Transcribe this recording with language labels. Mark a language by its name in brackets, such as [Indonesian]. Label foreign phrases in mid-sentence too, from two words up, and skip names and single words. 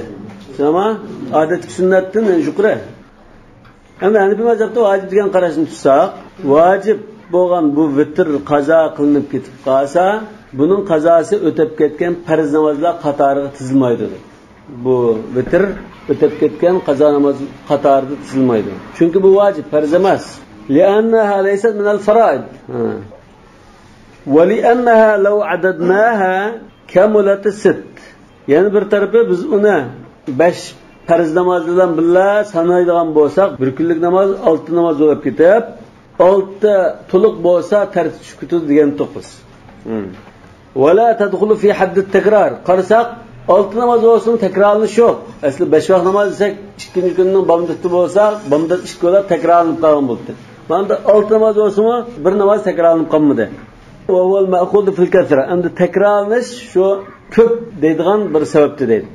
[Uzbek] Ama odatki sunnatdan yuqori. Endi Hanifi mazhabda vojib degan qarashni tutsak, vojib bo'lgan bu vitr qazo qilinib ketib qolsa, buning qazosi o'tib ketgan farz namozlar qatoriga tizilmaydi. Bu vitr o'tib ketgan qazo namoz qatoriga tizilmaydi. Chunki bu vojib, farz emas. [Arabic] لأنها ليست من الفرائض ولأنها لو عددناها كملت الست. [Uzbek] Yani bir tarafı biz uni 5 farz namoz bilan birga sanaydigan bo'lsak, bir kunlik namoz 6 namoz bo'lib ketib, 6 to'liq bo'lsa tartib tushib ketadi degan to'qqiz. [Arabic] ولا تدخل في حد التكرار. [Uzbek] Qarsak 6 namoz bo'lsin, takrorlanish yo'q. Asli 5 vaqt namoz desak, ikkinchi kunning bomdati bo'lsa, bomdat 2 bo'lib takrorlanib qolgan bo'ldi. Mana 6 namoz bo'lsa-mu, bir namoz takrorlanib qolmadi. [Arabic] وهو المأخوذ في الكثرة. [Uzbek] Endi takrorlanish shu ko'p deydigan bir sababdir deydi.